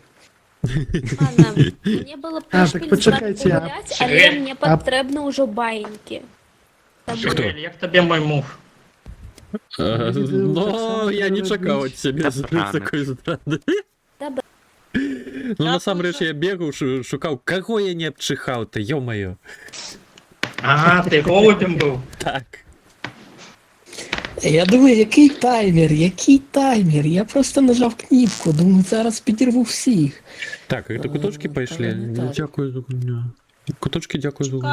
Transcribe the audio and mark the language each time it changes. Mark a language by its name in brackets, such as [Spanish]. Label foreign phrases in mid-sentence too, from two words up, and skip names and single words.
[Ukrainian] Ладно, мені було так пішки почекайте, гуляти, але мені потрібно вже баїньки. Шагрель, як тобі мой мув? Ну, я не чекав від себе такої зради. Ну, [Belarusian] насамрэч, я бегаў, шукаў, каго я не абчыхаў-то, ё-маё. [Ukrainian] Ага, ти голубем був? Так. Я думаю, який таймер? Я просто нажав кнопку, думаю, зараз підірву всіх. Так, это куточки пішли. Дякую за гуня. Куточки, дякую за гуня.